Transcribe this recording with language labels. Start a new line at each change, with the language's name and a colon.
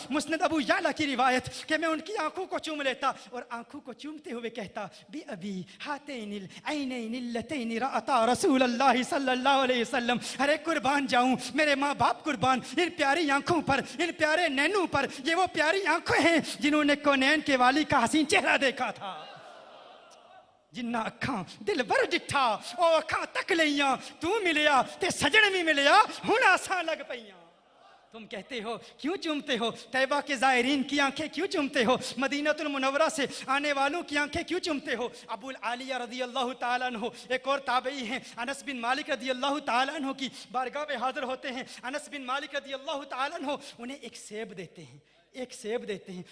Urdu: مسند ابو یعلا کی روایت کہ میں ان کی آنکھوں کو چوم لیتا, اور آنکھوں کو چومتے ہوئے کہتا
Arabic: بی ابی ہاتین العینین اللتین رأتا رسول اللہ صلی اللہ علیہ وسلم.
Urdu: ارے قربان جاؤں, میرے ماں باپ قربان, ان پیاری آنکھوں پر, ان پیارے نینوں پر, یہ وہ پیاری آنکھیں ہیں جنہوں نے کونین کے والی کا حسین چہرہ دیکھا تھا.
Punjabi: جنہ اکھاں دل بر ڈٹھا او اکھاں تک لیاں, تو ملیا تے سجن بھی ملیا, ہن آساں لگ پیاں.
Urdu: تم کہتے ہو کیوں چومتے ہو, طیبہ کے زائرین کی آنکھیں کیوں چومتے ہو, مدینہ المنورہ سے آنے والوں کی آنکھیں کیوں چومتے ہو. ابو العالیہ رضی اللہ تعالیٰ عنہ ایک اور تابعی ہیں, انس بن مالک رضی اللہ تعالیٰ عنہ کی بارگاہ میں حاضر ہوتے ہیں. انس بن مالک رضی اللہ تعالیٰ عنہ انہیں ایک سیب دیتے ہیں, ایک سیب دیتے ہیں.